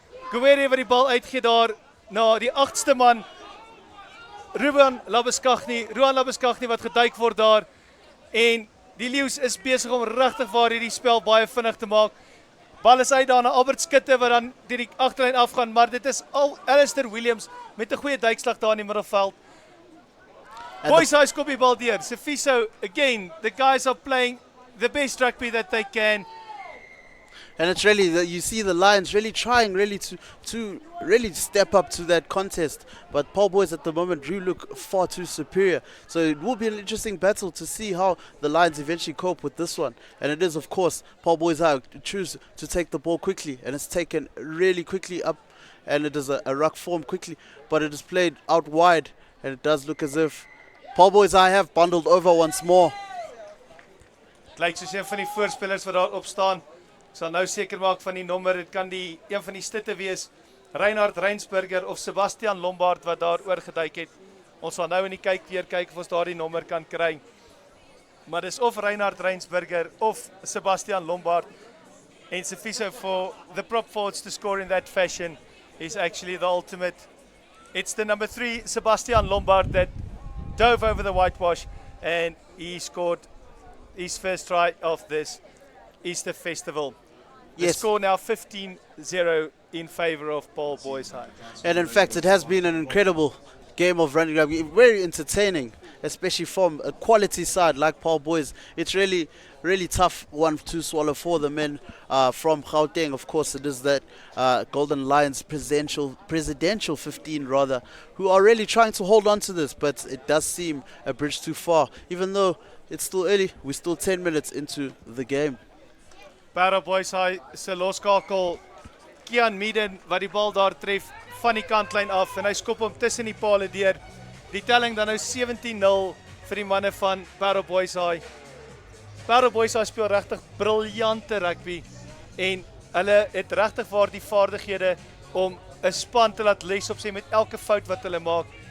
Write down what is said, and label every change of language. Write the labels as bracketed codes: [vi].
[af] Gowere wat die bal uitgee daar na die 8ste man. Ruan Labuschagne wat geduik word daar. En die Leeu's is besig om regtig waar hierdie spel baie vinnig te maak. Bal is uit daar na Albert Skutte wat dan deur die agterlyn afgaan, maar dit is al Alistair Williams met 'n goeie duikslag daar in die middelveld. Boys High skop die bal deur. [en] Sifiso, again, the guys are playing the best rugby that they can. And it's really, you see the Lions really trying really to really step up to that contest. But Paarl Boys at the moment do look far too superior. So it will be an interesting battle to see how the Lions eventually cope with this one. And it is, of course, Paarl Boys choose to take the ball quickly. And it's taken really quickly up. And it is a ruck form quickly. But it is played out wide. And it does look as if Paarl Boys have bundled over once more. [af] Het lyk soos een van die voorspellers wat daar op staan. Ek sal nou seker maak van die nommer. Dit kan een van die stitte wees. Reinhard Reinsberger of Sebastian Lombard wat daar oorgeduik het. Ons sal nou in die kyk weer kyk of ons daar die nommer kan kry. Maar dis of Reinhard Reinsberger of Sebastian Lombard. [en] En Sifiso for the prop forwards to score in that fashion is actually the ultimate. It's the number 3 Sebastian Lombard that dove over the whitewash and he scored his first try of this Easter festival. The Yes. score now 15-0 in favour of Paarl Boys High. And in fact, it has been an incredible game of running rugby. Very entertaining, especially from a quality side like Paarl Boys. It's really, really tough one to swallow for the men from Gauteng. Of course, it is that Golden Lions presidential 15 rather, who are really trying to hold on to this, but it does seem a bridge too far. Even though it's still early, we're still 10 minutes into the game. [af] Paarl Boys High se loskakel Kian Meaden wat die bal daar tref van die kantlyn af en hy skop hom tussen die palle deur. Die telling dan nou 17-0 vir die manne van Paarl Boys High. Paarl Boys High speel regtig briljante rugby en hulle het regtig waar die vaardighede om 'n span te laat les op sy met elke fout wat hulle maak.